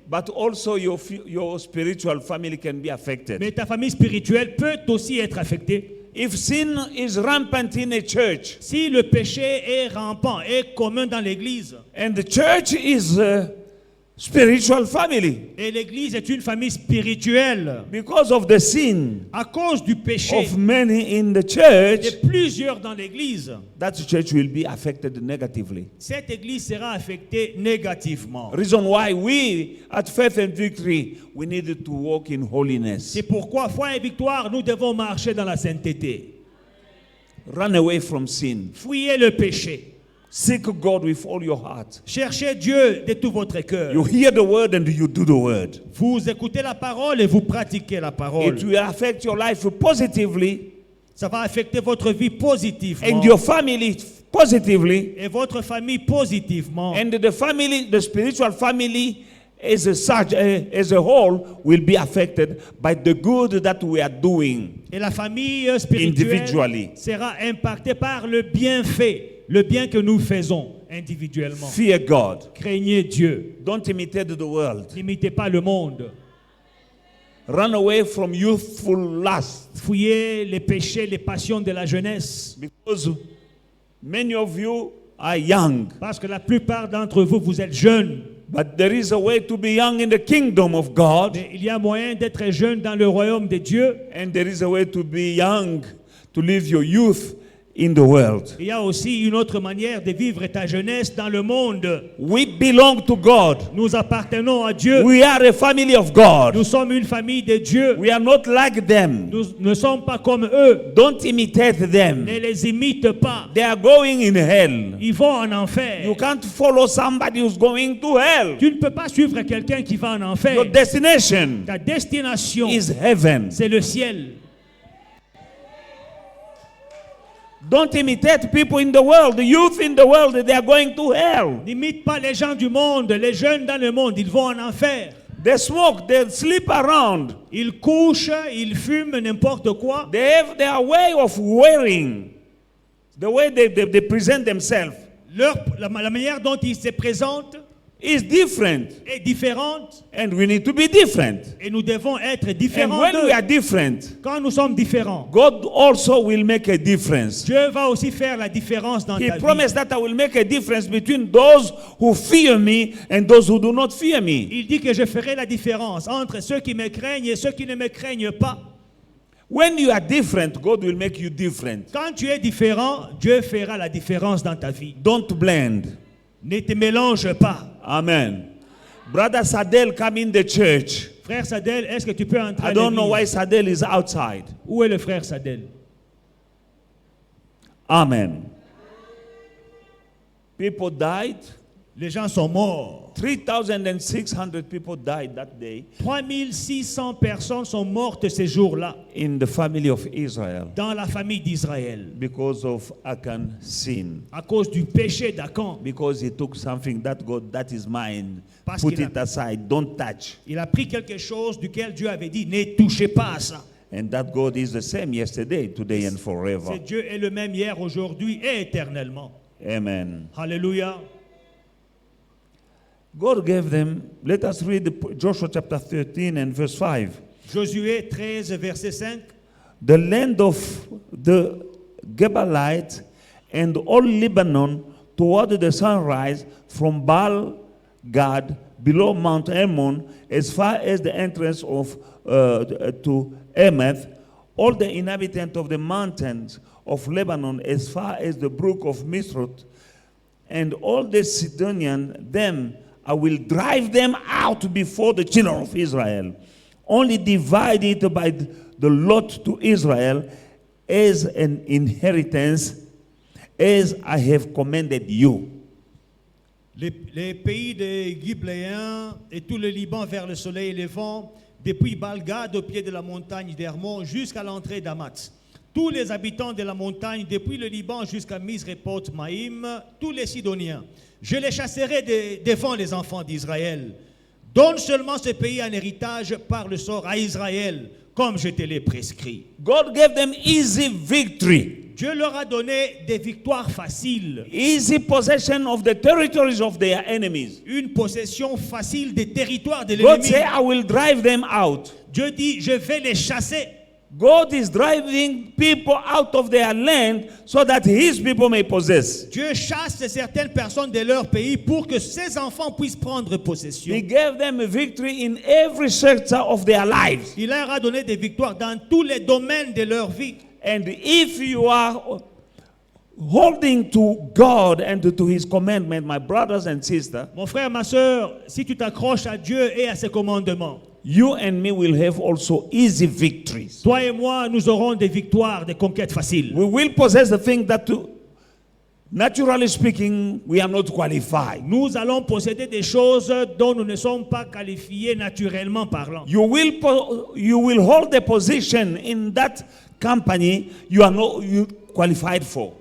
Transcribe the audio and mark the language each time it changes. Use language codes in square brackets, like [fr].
[en] but also your spiritual family can be affected. [fr] mais ta famille spirituelle peut aussi être affectée. [en] If sin is rampant in a church [fr] Si le péché est rampant, est commun dans l'église, [en] and the church is a spiritual family, [fr] et l'église est une famille spirituelle, [en] because of the sin [fr] à cause du péché [en] of many in the [fr] de [en] church, [fr] plusieurs dans l'église, [en] that church will be affected negatively. [fr] cette église sera affectée négativement. [en] Reason why we at Faith and Victory we needed to walk in holiness. [fr] C'est pourquoi, foi et victoire, nous devons marcher dans la sainteté. [en] Run away from sin. [fr] Fuyez le péché. [en] Seek God with all your heart. [fr] Cherchez Dieu de tout votre cœur. [en] You hear the word and you do the word. [fr] Vous écoutez la parole et vous pratiquez la parole. [en] It will affect your life positively [fr] Ça va affecter votre vie positivement. [en] and your family positively, [fr] Et votre famille positivement. [en] and the family, the spiritual family as a whole will be affected by the good that we are doing. [fr] Et la famille spirituelle [en] Individually. [fr] sera impactée par le bienfait, le bien que nous faisons individuellement. [en] Fear God. [fr] Craignez Dieu. [en] Don't imitate the world. [fr] N'imitez pas le monde. [en] Run away from youthful lust, [fr] Fuyez les péchés, les passions de la jeunesse. [en] because many of you are young. [fr] Parce que la plupart d'entre vous, vous êtes jeunes. [en] But there is a way to be young in the kingdom of God, [fr] Mais il y a moyen d'être jeune dans le royaume de Dieu. [en] and there is a way to be young, to live your youth in the world. [fr] Il y a aussi une autre manière de vivre ta jeunesse dans le monde. [en] We belong to God. [fr] Nous appartenons à Dieu. [en] We are a family of God. [fr] Nous sommes une famille de Dieu. [en] We are not like them. [fr] Nous ne sommes pas comme eux. [en] Don't imitate them. [fr] Ne les imite pas. [en] They are going in hell. [fr] Ils vont en enfer. [en] You can't follow somebody who's going to hell. [fr] Tu ne peux pas suivre quelqu'un qui va en enfer. [en] Your destination [fr] Ta destination, [en] is heaven. [fr] c'est le ciel. [en] Don't imitate people in the world. The youth in the world, they are going to hell. [fr] N'imite pas les gens du monde, les jeunes dans le monde, ils vont en enfer. [en] They smoke, they sleep around. [fr] Ils couchent, ils fument n'importe quoi. [en] They have their way of wearing, the way they present themselves [fr] La manière dont ils se présentent [en] is different. [fr] est différente [en] And we need to be different. [fr] et nous devons être [en] And [fr] différents [en] when [fr] d'eux. [en] we are different, [fr] Quand nous sommes différents, [en] God also will make a difference. [fr] Dieu va aussi faire la différence dans [en] He [fr] ta vie. [en] promised that I will make a difference between those who fear me and those who do not fear me. [fr] Il dit que je ferai la différence entre ceux qui me craignent et ceux qui ne me craignent pas. [en] When you are different, God will make you different. [fr] Quand tu es différent, Dieu fera la différence dans ta vie. [en] Don't blend. [fr] Ne te mélange pas. [en] Amen. Brother Sadel come in the church. [fr] Frère Sadel, est-ce que tu peux entrer [en] I [fr] à [en] don't know why [fr] l'église? [en] Sadel is outside. [fr] Où est le frère Sadel? [en] Amen. People died. [fr] Les gens sont morts. [en] 3,600 people died that day [fr] 3600 personnes sont mortes ces jours-là [en] in the family of Israel [fr] dans la famille d'Israël [en] because of Achan's sin. [fr] à cause du péché d'Achan. [en] Because he took something that God, that is mine. [fr] Parce [en] Put [fr] qu'il a- [en] it aside. Don't touch. [fr] Il a pris quelque chose duquel Dieu avait dit, ne touchez pas à ça. [en] And that God is the same yesterday, today, and forever. [fr] C'est Dieu est le même hier, aujourd'hui et éternellement. [en] Amen. [fr] Alléluia. [en] God gave them, let us read Joshua chapter 13 and verse 5. [fr] Josué 13, verset 5. [en] The land of the Gebalites and all Lebanon toward the sunrise from Baal Gad below Mount Hermon as far as the entrance of to Emeth, all the inhabitants of the mountains of Lebanon as far as the brook of Misroth, and all the Sidonians, them I will drive them out before the children of Israel. Only divide it by the lot to Israel as an inheritance, as I have commanded you. [fr] Les pays des Gibléens et tout le Liban vers le soleil levant, depuis Baal-Gad au pied de la montagne d'Hermon jusqu'à l'entrée d'Hamath. Tous les habitants de la montagne, depuis le Liban jusqu'à Misrépot-Maïm, tous les Sidoniens. Je les chasserai devant les enfants d'Israël. Donne seulement ce pays en héritage par le sort à Israël, comme je te l'ai prescrit. [en] God gave them easy victory, [fr] Dieu leur a donné des victoires faciles, [en] easy possession of the territories of their enemies. [fr] une possession facile des territoires de [en] God [fr] l'ennemi. [en] said, I will drive them out. [fr] Dieu dit, je vais les chasser. [en] God is driving people out of their land so that his people may possess. [fr] Dieu chasse certaines personnes de leur pays pour que ses enfants puissent prendre possession. [en] He gave them a victory in every sector of their lives. [fr] Il leur a donné des victoires dans tous les domaines de leur vie. [en] And if you are holding to God and to his commandment, my brothers and sisters, [fr] Mon frère, ma soeur, si tu t'accroches à Dieu et à ses commandements, [en] you and me will have also easy victories. [fr] toi et moi, nous aurons des victoires, des conquêtes faciles. [en] We will possess the thing that, naturally speaking, we are not qualified. [fr] Nous allons posséder des choses dont nous ne sommes pas qualifiés naturellement parlant. [en] You will hold a position in that company you are not qualified for.